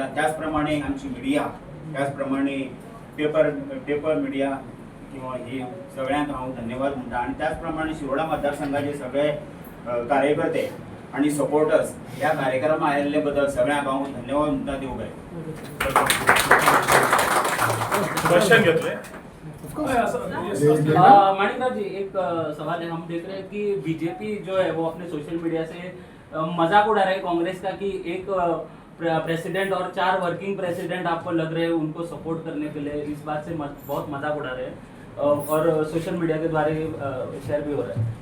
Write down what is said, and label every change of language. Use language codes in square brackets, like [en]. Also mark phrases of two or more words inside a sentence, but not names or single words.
[kok] त्याचप्रमाणे आमची मिडिया, त्याचप्रमाणे पेपर मिडिया किंवा ही सगळ्यांक हांव धन्यवाद म्हणटा। आणि त्याचप्रमाणे शिरोडा मतदारसंघाचे सगळे कार्यकर्ते आणि सपोर्टर्स ह्या कार्यक्रमाक आयिल्ले बद्दल सगळ्यांक हांव धन्यवाद म्हणटा। देव बरें। क्वेश्चन घेतले। [hi] माणिकराव जी, एक सवाल है। हम देख रहे हैं कि बीजेपी जो है वो अपने सोशल मीडिया से मजाक उड़ा रहे हैं कांग्रेस का कि एक प्रेसिडेंट और 4 वर्किंग प्रेसिडेंट आपको लग रहे हैं उनको सपोर्ट करने के लिए, इस बात से बहुत मजाक उड़ा रहे हैं और सोशल मीडिया के द्वारा शेयर भी हो रहा है।